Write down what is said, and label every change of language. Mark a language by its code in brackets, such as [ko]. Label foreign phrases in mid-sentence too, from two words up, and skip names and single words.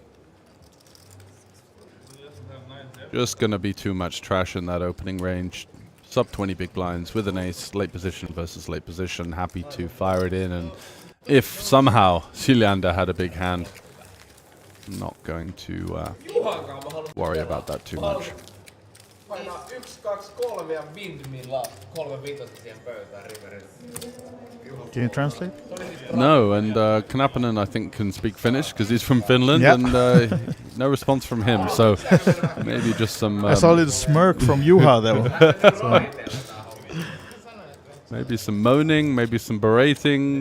[en] Just going to be too much trash in that opening range. Sub 20 big blinds with an ace, late position versus late position. Happy to fire it in, and if somehow Silander had a big hand, not going to worry about that too much. [fi] Painaa 1, 2, 3 ja windmilla 3 vitosta siihen pöytään riverille. [en] Can you translate? No, and Knappinen I think can speak Finnish because he's from Finland, yep. and no response from him. So maybe just some. I saw a little smirk from Juha though. Maybe some moaning, maybe some berating.